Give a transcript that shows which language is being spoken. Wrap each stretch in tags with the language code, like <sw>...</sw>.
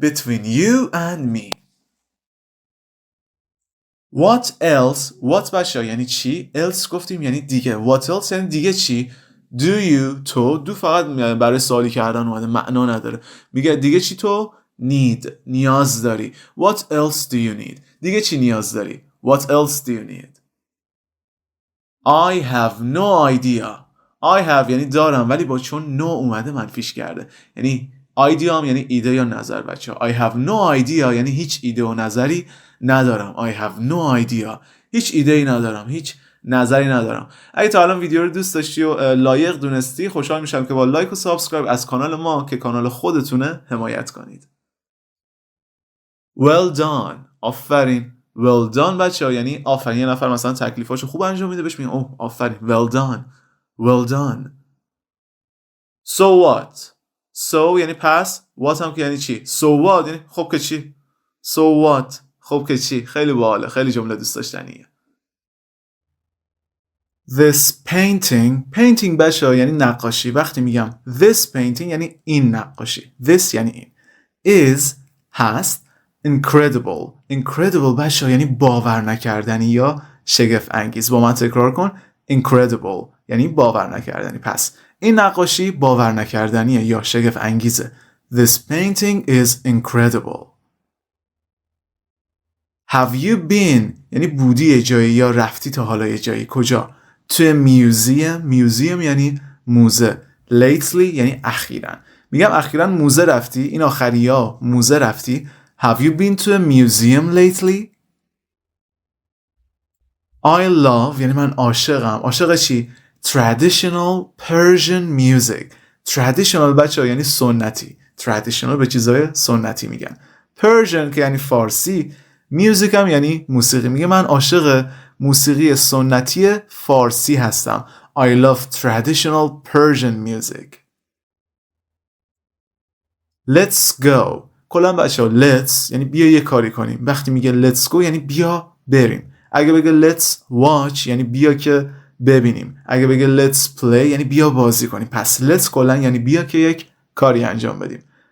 <en>between you and me. what else.</en> <fa>what بچه یعنی چی. else گفتیم یعنی دیگه.</fa> <en>what else</en> <fa>یعنی دیگه چی.</fa> <en>do you</en> <fa>تو، do فقط برای سوالی کردن اومده، معنا نداره. میگه دیگه چی تو need نیاز داری.</fa> <en>what else do you need</en> <fa>دیگه چی نیاز داری.</fa> <en>what else do you need. I have no idea. I have</en> <fa>یعنی دارم ولی با چون no اومده منفیش کرده، یعنی idea هم یعنی ایده یا نظر بچه.</fa> <en>I have no idea</en> <fa>یعنی هیچ ایده و نظری ندارم.</fa> <en>I have no idea</en> <fa>هیچ ایده‌ای ندارم، هیچ نظری ندارم. اگه تا الان ویدیو رو دوست داشتی و لایق دونستی، خوشحال میشم که با لایک و سابسکرایب از کانال ما که کانال خودتونه حمایت کنید.</fa> <en>well done</en> <fa>آفرین.</fa> <en>well done</en> <fa>بچه یعنی آفرین. یه نفر مثلا تکلیفاشو خوب انجام میده، بهش میگن اوه آفرین well done.</fa> <en>well done. so what. so یعنی پس.</en> <fa>what هم که یعنی چی.</fa> <en>so what</en> <fa>یعنی خب که چی. so what خب که چی. خیلی باحاله، خیلی جمله دوست داشتنیه.</fa> <en>this painting.</en> <fa>painting بچه یعنی نقاشی. وقتی میگم</fa> <en>this painting</en> <fa>یعنی این نقاشی. this یعنی این.</fa> <en>is</en> <fa>هست.</fa> <en>incredible.</en> <fa>incredible بچه یعنی باور نکردنی یا شگفت انگیز. با من تکرار کن. incredible یعنی باور نکردنی. پس این نقاشی باور نکردنیه یا شگفت انگیزه.</fa> <en>This painting is incredible. Have you been</en> <fa>یعنی بودی یه جایی یا رفتی تا حالا یه جایی. کجا؟</fa> <en>To a museum.</en> <fa>Museum یعنی موزه. Lately یعنی اخیراً. میگم اخیراً موزه رفتی. این آخری ها موزه رفتی.</fa> <en>Have you been to a museum lately? I love</en> <fa>یعنی من عاشقم. عاشق چی؟</fa> <en>Traditional Persian music.</en> <fa>Traditional بچه ها یعنی سنتی. Traditional به چیزای سنتی میگن. Persian که یعنی فارسی. Music هم یعنی موسیقی. میگه من عاشق موسیقی سنتی فارسی هستم.</fa> <en>I love traditional Persian music. Let's go.</en> <fa>کلا بچه ها let's یعنی بیا یه کاری کنیم. وقتی میگه</fa> <en>let's go</en> <fa>یعنی بیا بریم. اگه بگه</fa> <en>let's watch</en> <fa>یعنی بیا که ببینیم. اگه بگه</fa> <en>let's play</en> <fa>یعنی بیا بازی کنیم. پس let's کلا یعنی بیا که یک کاری انجام بدیم.</fa>